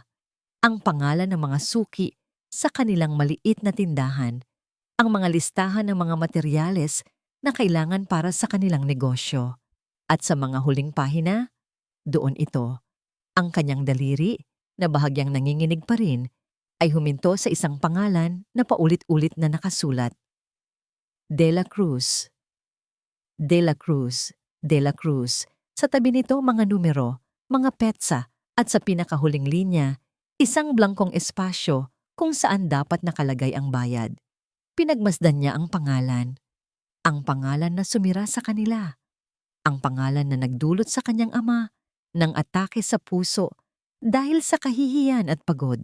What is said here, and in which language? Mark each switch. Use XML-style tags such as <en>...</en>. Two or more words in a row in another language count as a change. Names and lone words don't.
<tl>Ang pangalan ng mga suki sa kanilang maliit na tindahan, ang mga listahan ng mga materyales na kailangan para sa kanilang negosyo. At sa mga huling pahina, doon ito, ang kanyang daliri na bahagyang nanginginig pa rin ay huminto sa isang pangalan na paulit-ulit na nakasulat. De la Cruz. De la Cruz. De la Cruz. Sa tabi nito mga numero, mga petsa at sa pinakahuling linya, isang blangkong espasyo kung saan dapat nakalagay ang bayad. Pinagmasdan niya ang pangalan. Ang pangalan na sumira sa kanila. Ang pangalan na nagdulot sa kanyang ama ng atake sa puso dahil sa kahihiyan at pagod.</tl>